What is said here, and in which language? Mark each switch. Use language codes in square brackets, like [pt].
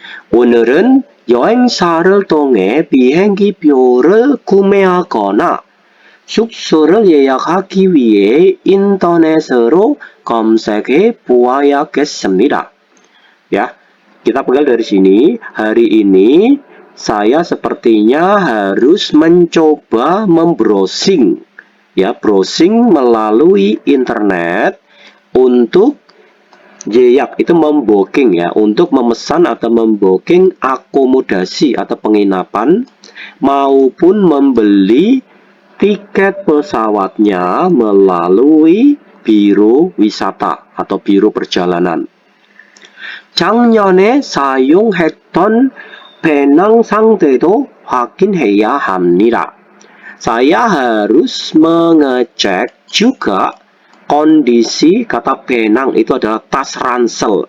[ko] 오늘은 여행사를 통해 비행기표를 구매하거나 숙소를 예약하기 위해 인터넷으로 검색해 보아야겠습니다. [id] Ya, kita penggal dari sini. Hari ini saya sepertinya harus mencoba membrowsing, ya, browsing melalui internet untuk yeyak, itu membooking ya, untuk memesan atau membooking akomodasi atau penginapan maupun membeli tiket pesawatnya melalui biro wisata atau biro perjalanan. [ko] 작년에 사용했던 배낭 상태도 확인해야 합니다. [id] Saya harus mengecek juga kondisi, kata penang itu adalah tas ransel.